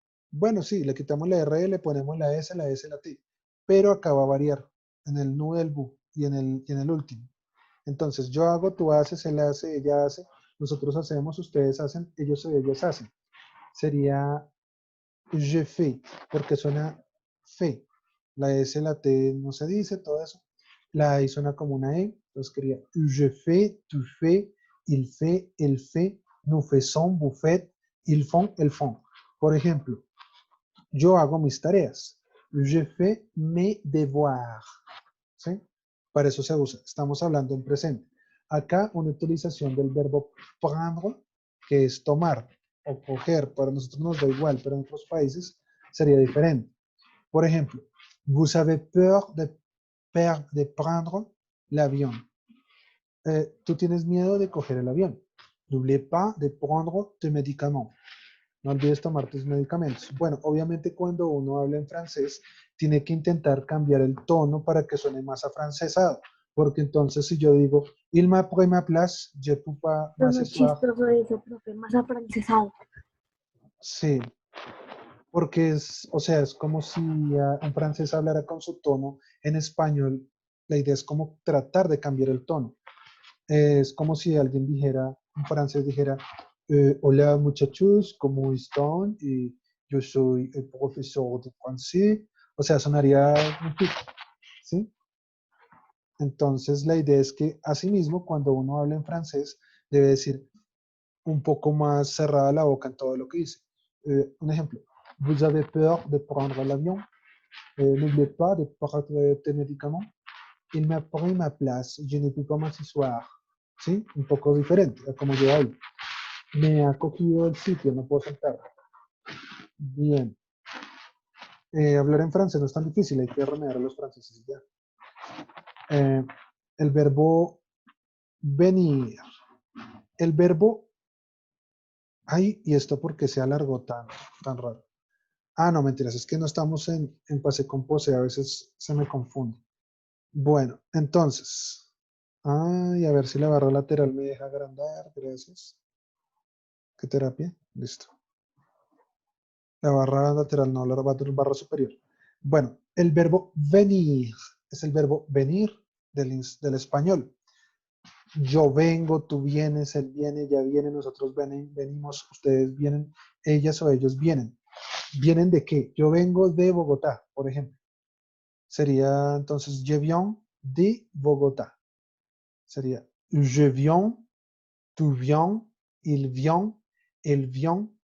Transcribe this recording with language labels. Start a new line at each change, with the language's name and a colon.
Spanish: Bueno, sí, le quitamos la RE, le ponemos la S, la T, pero acá va a variar en el nu del bu y en el último. Entonces, yo hago, tú haces, él hace, ella hace, nosotros hacemos, ustedes hacen, ellos o ellas hacen. Sería
French: je fais,
Spanish: porque suena fe. La S, la T no se dice, todo eso. La I suena como una E, entonces quería
French: je fais, tu fais, il fait, elle fait, nous faisons, vous faites, ils font, elles font.
Spanish: Por ejemplo, yo hago mis tareas.
French: Je fais mes devoirs.
Spanish: ¿Sí? Para eso se usa. Estamos hablando en presente. Acá una utilización del verbo prendre, que es tomar o coger. Para nosotros nos da igual, pero en otros países sería diferente. Por ejemplo,
French: vous avez peur de prendre l'avion.
Spanish: Tú tienes miedo de coger el avión.
French: N'oubliez pas de prendre tes médicaments.
Spanish: No olvides tomar tus medicamentos. Bueno, obviamente cuando uno habla en francés, tiene que intentar cambiar el tono para que suene más afrancesado. Porque entonces si yo digo,
French: il m'a pris ma place, je peux pas
Spanish: Pero no es
French: m'asseoir.
Spanish: chistoso eso, profe, más afrancesado. Sí, porque es, o sea, es como si un francés hablara con su tono en español. La idea es como tratar de cambiar el tono. Es como si alguien dijera, un francés dijera, hola muchachos, ¿cómo están? Yo soy el profesor de francés. O sea, sonaría un pico, ¿sí? Entonces la idea es que asimismo, cuando uno habla en francés, debe decir un poco más cerrada la boca en todo lo que dice. Un ejemplo,
French: vous avez peur de prendre l'avion? N'oubliez pas de prendre tes médicaments. Il m'a pris ma place, je ne peux pas m'asseoir.
Spanish: ¿Sí? Un poco diferente a como yo hablo. Me ha cogido el sitio, no puedo sentar. Bien. Hablar en francés no es tan difícil, hay que remediar a los franceses y ya. El verbo venir. El verbo, ay, ¿y esto por qué se alargó tan raro? Ah, no, mentiras, es que no estamos en pase con pose, a veces se me confunde. Bueno, entonces, ay, a ver si la barra lateral me deja agrandar, gracias. ¿Qué terapia? Listo. La barra lateral no, la barra superior. Bueno, el verbo venir es el verbo venir del español. Yo vengo, tú vienes, él viene, ella viene, nosotros venimos, ustedes vienen, ellas o ellos vienen. ¿Vienen de qué? Yo vengo de Bogotá, por ejemplo. Sería entonces,
French: je viens de Bogotá.
Spanish: Sería,
French: je viens, tu viens, il vient, elle vient.